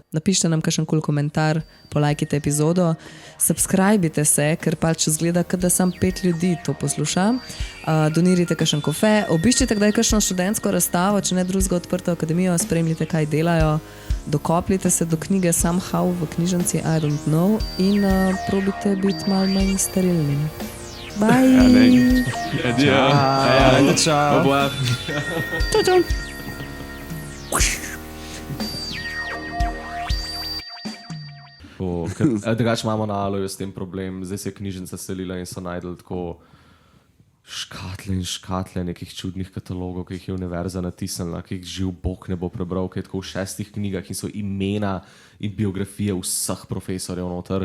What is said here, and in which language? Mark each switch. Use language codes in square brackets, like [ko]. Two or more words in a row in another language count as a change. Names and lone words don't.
[sl] Napišite nam kakšen kul komentar, polajkite epizodo, subscribite se, ker pač zgleda, da sam 5 ljudi to posluša. Donirite kakšen kofe, obiščite kdaj kakšno študentsko razstavo, če ne drugega Odprto akademijo, spremljite, kaj delajo, dokopljite se do knjige Somehow v knjižnici [en] I don't know [sl] in probite biti malo manj sterilni. Bye! Adijo. Čau. Bye. Čau, čau! Drugače imamo na Aloju s tem problem, zdaj se je knjižnica selila in so najdel tako škatle in škatle nekih čudnih katalogov, ki jih je univerza natisnila, ki jih živ Bog ne bo prebral, ki je tako v 6 knjigah in so imena in biografije vseh profesorjev noter.